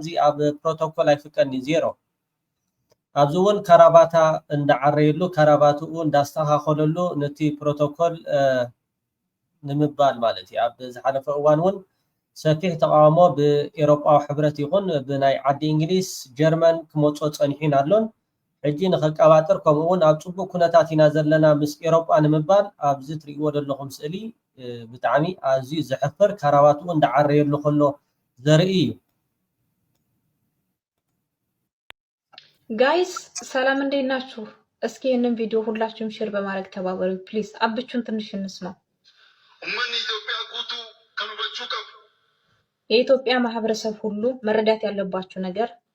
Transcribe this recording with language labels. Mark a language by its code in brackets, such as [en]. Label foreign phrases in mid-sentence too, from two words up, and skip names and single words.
[ti] ኣብ ፕሮቶኮል ኣይፍቀድኒ ዜሮ ኣብዚ እውን ካራባታ እንዳዓረየሉ ካራባትኡ እንዳስተኻኸለሉ ነቲ ፕሮቶኮል ንምባል ማለት እዩ ኣብ ዝሓለፈ እዋን እውን ሰፊሕ ተቃውሞ ብኤሮጳዊ ሕብረት ይኹን ብናይ ዓዲ እንግሊዝ ጀርመን ክመፆ ፀኒሑ ኣሎን ሕጂ ንኸቀባጥር ከምኡውን ኣብ ፅቡቅ ኩነታት ኢና ዘለና ምስ ኤሮጳ ንምባል ኣብዚ ትሪእዎ ዘለኹም ስእሊ ብጣዕሚ ኣዝዩ ዘሕፍር ካራባትኡ እንዳዓረየሉ ከሎ ዘርኢ እዩ። [am] ጋይስ ሰላም እንዴት ናችሁ? እስኪ ይህንን ቪዲዮ ሁላችሁም ሼር በማድረግ ተባበሩ ፕሊዝ። አብቹን ትንሽ እንስማው። [om] ኡመን ኢትዮጵያ ጉቱ ከኑበቹ ቀብ [am] የኢትዮጵያ ማህበረሰብ ሁሉ መረዳት ያለባችሁ ነገር